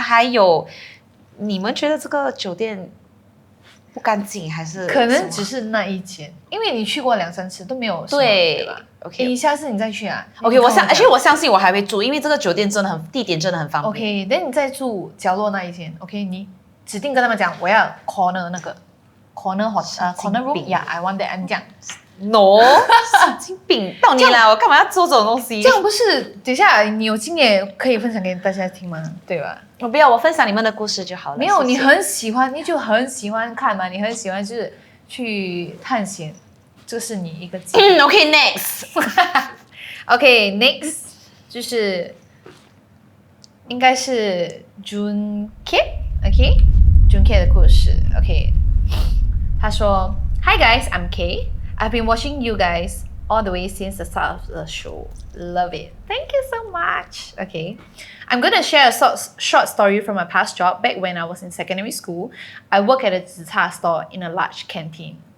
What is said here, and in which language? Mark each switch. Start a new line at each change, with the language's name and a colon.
Chinese: 还有，你们觉得这个酒店不干净还是？可能只是那一间，因为你去过2-3次都没有什么，对吧？OK， 你下次你再去啊。 OK， 我相信我还会住，因为这个酒店真的地点真的很方便。 OK， 等你再住角落那一间。 OK， 你指定跟他们讲，我要 corner 那个 corner room。
English: I want that。
Chinese: 你讲 No， 神经病，到你啦！我干嘛要做这种东西？这样不是？等一下你有经验可以分享给大家听吗？对吧？我不要，我分享你们的故事就好了。没有，你很喜欢，你就很喜欢看嘛，你很喜欢就是去探险。这是你一个
English: OK next OK next
Chinese: 就是应该是
English: Jun K OK Jun K
Chinese: 的故事
English: OK
Chinese: 他说
English: Hi guys I'm K I've been watching you guys all the way since the start of the show love it thank you so much Okay I'm going to share a short story from my past job back when I was in secondary school I work at a zita store in a large canteen